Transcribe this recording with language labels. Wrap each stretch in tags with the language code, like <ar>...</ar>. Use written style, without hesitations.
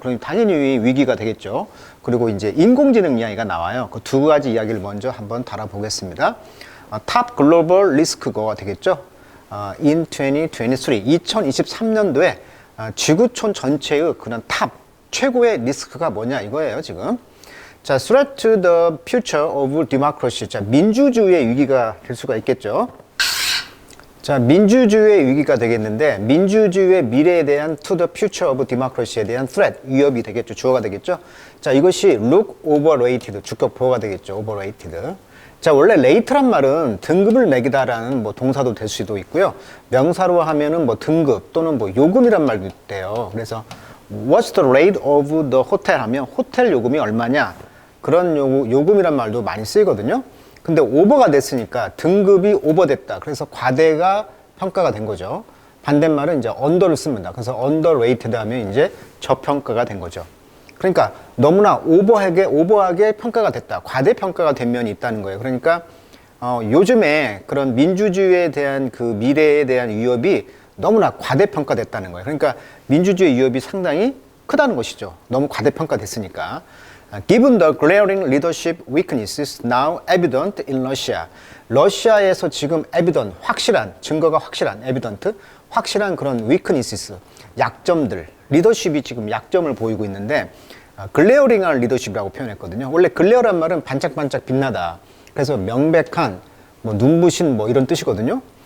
<ko>그럼 당연히 위기가 되겠죠. 그리고 이제 인공지능 이야기가 나와요. 그 두 가지 이야기를 먼저 한번 다뤄보겠습니다. 탑 글로벌 리스크가 되겠죠.</ko> <en>in 2023,</en> <ko>2023년도에 지구촌 전체의 그런 탑 최고의 리스크가 뭐냐 이거예요, 지금.</ko> <en>자, threat to the future of democracy.</en> <ko>자, 민주주의의 위기가 될 수가 있겠죠. 자, 민주주의의 위기가 되겠는데, 민주주의의 미래에 대한</ko> <en>to the future of democracy</en> <ko>에 대한 threat, 위협이 되겠죠. 주어가 되겠죠. 자, 이것이</ko> <en>look overrated,</en> <ko>주격 보호가 되겠죠.</ko> <en>overrated.</en> <ko>자, 원래 rate란 말은 등급을 매기다라는 뭐 동사도 될 수도 있고요. 명사로 하면은 뭐 등급 또는 뭐 요금이란 말도 있대요. 그래서</ko> <en>what's the rate of the hotel</en> <ko>하면 호텔 요금이 얼마냐? 그런 요금이란 말도 많이 쓰이거든요. 근데 오버가 됐으니까 등급이 오버됐다. 그래서 과대가 평가가 된 거죠. 반대말은 이제 언더를 씁니다. 그래서 underrated 하면 이제 저평가가 된 거죠. 그러니까 너무나 오버하게 평가가 됐다. 과대평가가 된 면이 있다는 거예요. 그러니까 요즘에 그런 민주주의에 대한 그 미래에 대한 위협이 너무나 과대평가됐다는 거예요. 그러니까 민주주의 위협이 상당히 크다는 것이죠. 너무 과대평가됐으니까.</ko> <en>Given the glaring leadership weaknesses now evident in Russia.</en> <ko>러시아에서 지금 evident, 확실한, 증거가 확실한, evident, 확실한 그런 weaknesses, 약점들, 리더십이 지금 약점을 보이고 있는데 glaring한 리더십이라고 표현했거든요. 원래 glare란 말은 반짝반짝 빛나다. 그래서 명백한, 뭐 눈부신 뭐 이런 뜻이거든요.</ko>